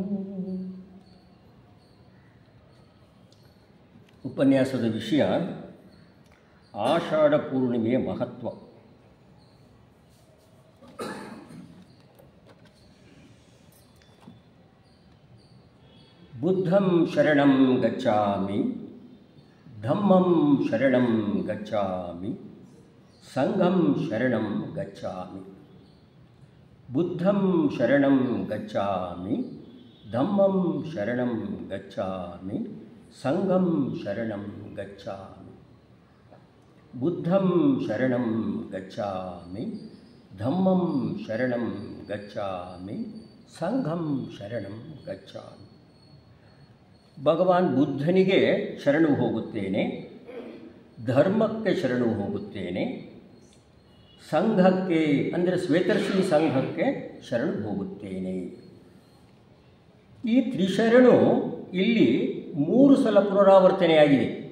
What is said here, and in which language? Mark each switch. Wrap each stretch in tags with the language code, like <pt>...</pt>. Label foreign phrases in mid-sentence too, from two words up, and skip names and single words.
<kn>ಉಪನ್ಯಾಸದ ವಿಷಯ ಆಷಾಢ ಪೂರ್ಣಿಮೆಯ ಮಹತ್ವ.</kn> <pi>ಬುದ್ಧಂ ಶರಣಂ ಗಚ್ಚಾಮಿ, ಧಮ್ಮಂ ಶರಣಂ ಗಚ್ಚಾಮಿ, ಸಂಘಂ ಶರಣಂ ಗಚ್ಚಾಮಿ. ಬುದ್ಧಂ ಶರಣಂ ಗಚ್ಚಾಮಿ, ಧಮ್ಮಂ ಶರಣಂ ಗಚ್ಚಾಮಿ, ಸಂಘಂ ಶರಣಂ ಗಚ್ಚಾಮಿ. ಬುದ್ಧಂ ಶರಣಂ ಗಚ್ಚಾಮಿ, ಧಮ್ಮಂ ಶರಣಂ ಗಚ್ಚಾಮಿ, ಸಂಘಂ ಶರಣಂ ಗಚ್ಚಾಮಿ.</pi> <kn>ಭಗವಾನ್ ಬುದ್ಧನಿಗೆ ಶರಣು ಹೋಗುತ್ತೇನೆ, ಧರ್ಮಕ್ಕೆ ಶರಣು ಹೋಗುತ್ತೇನೆ, ಸಂಘಕ್ಕೆ ಅಂದರೆ ಶ್ವೇತರ್ಷಿ ಸಂಘಕ್ಕೆ ಶರಣು ಹೋಗುತ್ತೇನೆ. ಈ ತ್ರಿಶರಣು ಇಲ್ಲಿ 3 ಸಲ ಪುನರಾವರ್ತನೆಯಾಗಿದೆ.</kn>